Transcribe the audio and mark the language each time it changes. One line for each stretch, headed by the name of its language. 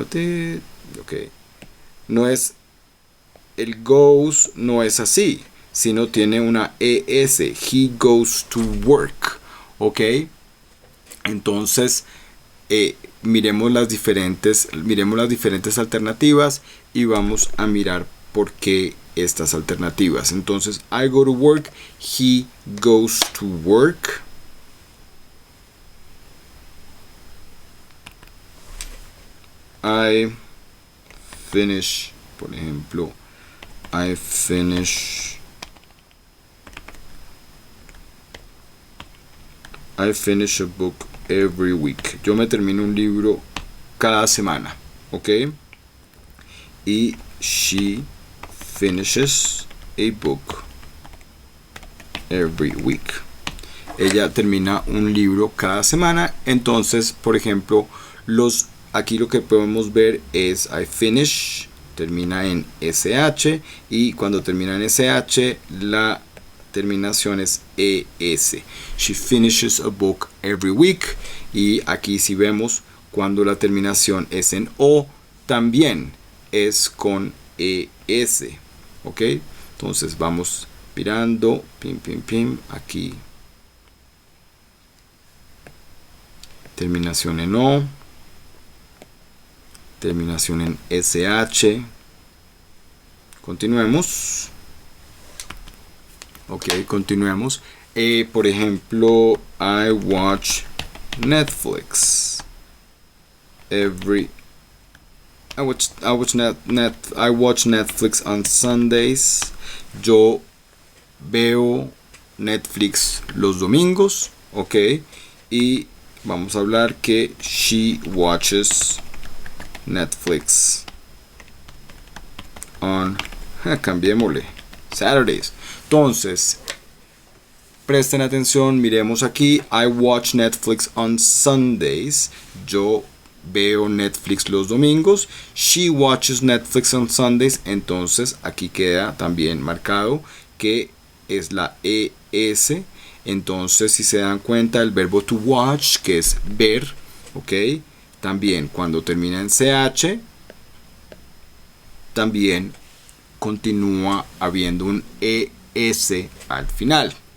Spanish: Ok. No es... El goes no es así, sino tiene una ES.
English: He goes to work. Ok.
Spanish: Entonces... miremos las diferentes alternativas y vamos a mirar por qué estas alternativas. Entonces,
English: I go to work, he goes to work. I finish,
Spanish: por ejemplo,
English: I finish a book every week.
Spanish: Yo me termino un libro cada semana, ¿ok?
English: Y she finishes a book every week.
Spanish: Ella termina un libro cada semana. Entonces, por ejemplo, aquí lo que podemos ver es
English: I finish,
Spanish: termina en SH, y cuando termina en SH, la terminación es ES.
English: She finishes a book every week.
Spanish: Y aquí si vemos, cuando la terminación es en O, también es con ES. ¿Ok? Entonces vamos mirando, aquí. Terminación en O. Terminación en SH. Continuemos.
English: Ok,
Spanish: continuemos. Por ejemplo,
English: I watch Netflix I watch Netflix on Sundays.
Spanish: Yo veo Netflix los domingos. Ok. Y vamos a hablar que
English: she watches Netflix on...
Spanish: cambiémosle. Saturdays. Entonces, presten atención, miremos aquí.
English: I watch Netflix on Sundays.
Spanish: Yo veo Netflix los domingos.
English: She watches Netflix on Sundays.
Spanish: Entonces, aquí queda también marcado que es la ES. Entonces, si se dan cuenta, el verbo
English: to watch,
Spanish: que es ver, ok, también cuando termina en CH, también continúa habiendo un ES al final.